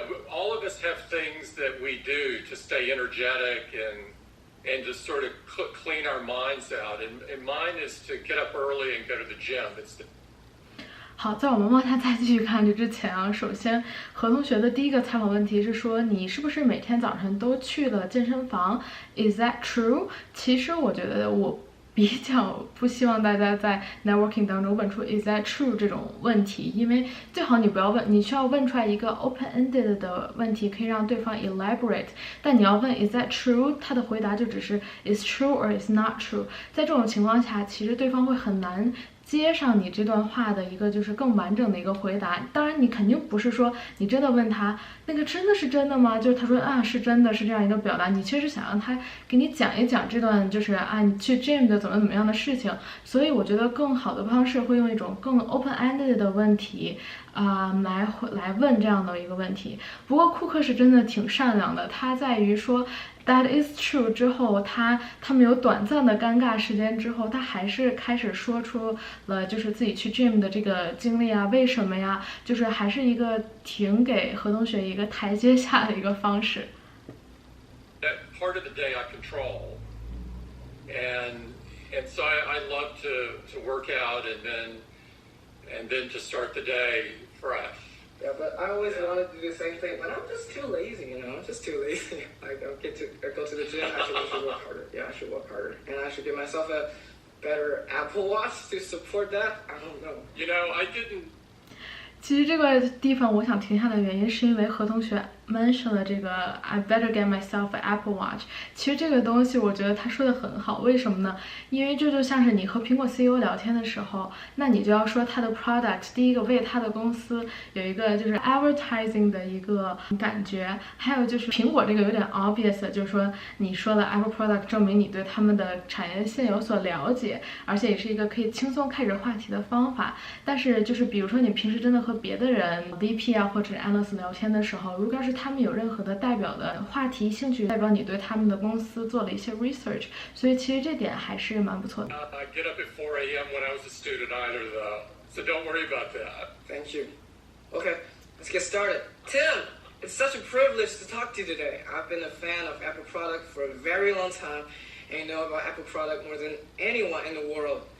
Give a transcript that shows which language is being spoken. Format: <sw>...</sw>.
<en>All of us have things that we do to stay energetic and to sort of clean our minds out. And mine is to get up early and go to the gym.</en> <zh>好，在我们往下再继续看之前啊，首先何同学的第一个采访问题是说，你是不是每天早晨都去了健身房 ？</zh> <en>Is that true？</en> <zh>其实我觉得我比较不希望大家在 networking 当中问出</zh> <en>Is that true</en> <zh>这种问题，因为最好你不要问，你需要问出来一个 open-ended 的问题，可以让对方 elaborate。但你要问</zh> <en>Is that true，</en> <zh>他的回答就只是</zh> <en>Is true or is not true。</en> <zh>在这种情况下，其实对方会很难接上你这段话的一个就是更完整的一个回答。当然你肯定不是说你真的问他那个真的是真的吗，就是他说啊是真的，是这样一个表达，你确实想让他给你讲一讲这段就是你去 gym 的怎么样的事情。所以我觉得更好的方式会用一种更 open-ended 的问题来问这样的一个问题。不过库克是真的挺善良的，他在于说</zh> <en>That is true</en> <zh>之后，他们有短暂的尴尬时间之后，他还是开始说出了就是自己去 gym 的这个经历啊，为什么呀？就是还是一个挺给何同学一个台阶下的一个方式。</zh> <en>That part of the day I control, and so I love to work out and then to start the day fresh. Yeah, but I always wanted to do the same thing, but I'm just too lazy, I'm just too lazy. I go to the gym, I should work harder. Yeah, I should work harder. And I should get myself a better Apple Watch to support that. I don't know. I didn't.</en> <zh>其实这个地方我想停下的原因是因为何同学 mention 了这个</zh> <en>I better get myself an Apple Watch。</en> <zh>其实这个东西我觉得他说的很好，为什么呢？因为这就像是你和苹果 CEO 聊天的时候，那你就要说他的 product， 第一个为他的公司有一个就是 advertising 的一个感觉，还有就是苹果这个有点 obvious， 就是说你说了 Apple product 证明你对他们的产业线有所了解，而且也是一个可以轻松开始话题的方法。但是就是比如说你平时真的和别的人 VP 啊或者 analyst 聊天的时候，如果要是他们有任何的代表的话题兴趣，代表你对他们的公司做了一些 research， 所以其实这点还是蛮不错的。</zh> <en>I get up at 4 a.m. when I was a student either, though, so don't worry about that. Thank you. Okay, let's get started. Tim, it's such a privilege to talk to you today. I've been a fan of Apple product for a very long time, and you know about Apple product more than anyone in the world.</en>